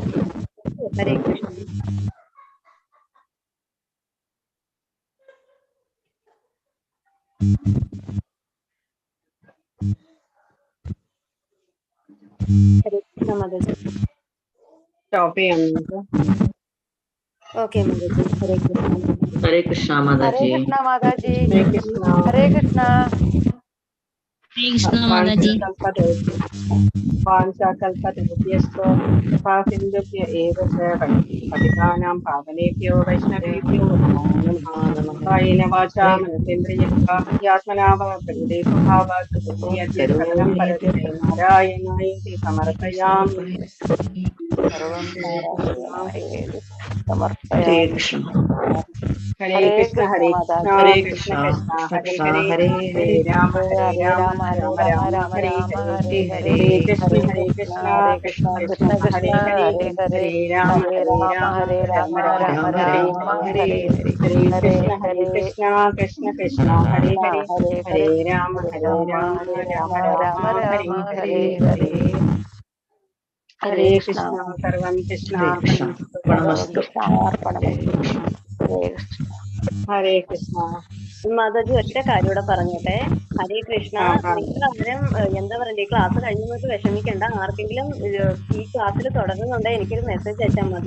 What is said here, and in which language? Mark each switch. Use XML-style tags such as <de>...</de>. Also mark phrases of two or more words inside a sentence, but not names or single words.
<sa>ഹരേ കൃഷ്ണ. ഹരേ കൃഷ്ണ മാതാജി.</sa> <ml>സ്റ്റോപ്പ് ചെയ്യാം നമുക്ക്.</ml> <sa>ഓക്കെ മാതാജി. ഹരേ കൃഷ്ണ. ഹരേ കൃഷ്ണ ഹരേ മാതാജി. കൃഷ്ണ മാതാജി. ഹരേ കൃഷ്ണ. ഹരേ കൃഷ്ണ. ഹരേ കൃഷ്ണ മാതാജി. വാഞ്ചാകൽപതരുഭ്യശ്ച കൃപാ സിന്ധുഭ്യ ഏവ ച പതിതാനാം പാവനേഭ്യോ വൈഷ്ണവേഭ്യോ നമോ നമഃ. കായേന വാചാ മനസേന്ദ്രിയർവാ യാത്മനാ വാ പ്രകൃതേ സ്വഭാവാത് സകലം പരസ്മൈ നാരായണായേതി സമർപ്പയാമി. സർവം നാരായണായേതി ഹരേ സമർപ്പയാമി. കൃഷ്ണ. ഹരേ കൃഷ്ണ. ഹരേ കൃഷ്ണ. ഹരേ കൃഷ്ണ കൃഷ്ണ. കൃഷ്ണ. കൃഷ്ണ ഹരേ കൃഷ്ണ. ഹരേ. ഹരേ രാമ ഹരേ ഹരേ രാമ രാമ രാമ ഹരേ രാമ രാമ ഹരേ രാമ ഹരേ. ഹരേ ഹരേ ഹരേ. കൃഷ്ണ. ഹരേ ഹരേ കൃഷ്ണ. കൃഷ്ണ. ഹരേ കൃഷ്ണ കൃഷ്ണ. കൃഷ്ണ. കൃഷ്ണ ഹരേ കൃഷ്ണ. ഹരേ. ഹരേ ഹരേ. ഹരേ രാമ ഹരേ ഹരേ രാമ രാമ ഹരേ രാമ രാമ രാമ രാമ ഹരേ രാമ ഹരേ. ഹരേ. ഹരേ ഹരേ കൃഷ്ണ. ഹരേ ഹരേ. കൃഷ്ണ. കൃഷ്ണ കൃഷ്ണ. ഹരേ ഹരേ. ഹരേ ഹരേ ഹരേ. രാമ ഹരേ ഹരേ രാമ രാമ ഹരേ രാമ രാമ രാമ രാമ ഹരേ രാമ ഹരേ. ഹരേ ഹരേ. ഹരേ ഹരേ കൃഷ്ണ. കൃഷ്ണ. സർവം ഹരേ കൃഷ്ണ. കൃഷ്ണാർപ്പണമസ്തു. സർവം പണമസ്തു. കൃഷ്ണാർപ്പണമസ്തു. ഹരേ കൃഷ്ണ. ഹരേ കൃഷ്ണ.</sa> <ml>മാതാജി ഒറ്റ കാര്യം കൂടെ പറഞ്ഞോട്ടെ.</ml> <sa>ഹരേ കൃഷ്ണ.</sa> <ml>നിങ്ങൾ ആരും എന്താ പറയണ്ടേ, ഈ ക്ലാസ് കഴിഞ്ഞിട്ട് വിഷമിക്കണ്ട. ആർക്കെങ്കിലും ഈ ക്ലാസ്സിൽ തുടരുന്നുണ്ടെങ്കിൽ എനിക്കൊരു മെസ്സേജ് അയച്ചാൽ മതി.</ml>